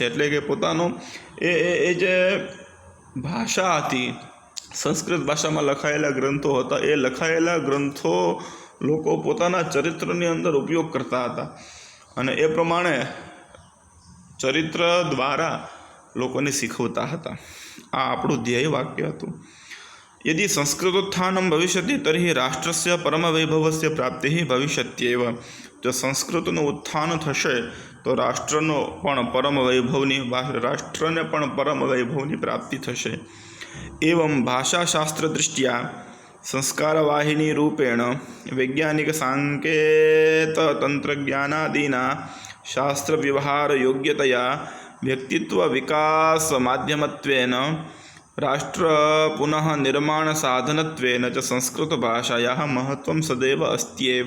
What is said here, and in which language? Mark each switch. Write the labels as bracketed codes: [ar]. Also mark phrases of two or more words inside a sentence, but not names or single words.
[gu] એટલે કે પોતાનો એ જે ભાષા હતી, સંસ્કૃત ભાષામાં લખાયેલા ગ્રંથો હતા, એ લખાયેલા ગ્રંથો લોકો પોતાના ચરિત્રની અંદર ઉપયોગ કરતા હતા અને એ પ્રમાણે ચરિત્ર દ્વારા લોકોને શીખવતા હતા. આ આપણું ધ્યેય વાક્ય હતું. [sa] यदि संस्कृतोत्थानं भविष्यति तर्हि राष्ट्रस्य परमवैभवस्य प्राप्तिः भविष्यत्येव. [gu] જો સંસ્કૃતનું ઉત્થાન થશે તો રાષ્ટ્રને પણ પરમ વૈભવની પ્રાપ્તિ થશે. [sa] एवं भाषाशास्त्रदृष्ट्या संस्कारवाहिनी रूपेण वैज्ञानिक सांकेत तंत्रज्ञानादीना शास्त्रव्यवहार योग्यतया व्यक्तित्व विकास माध्यमत्वेन राष्ट्र पुनः निर्माण साधनत्वेन च संस्कृत भाषायाः महत्वं सदैव अस्त्येव.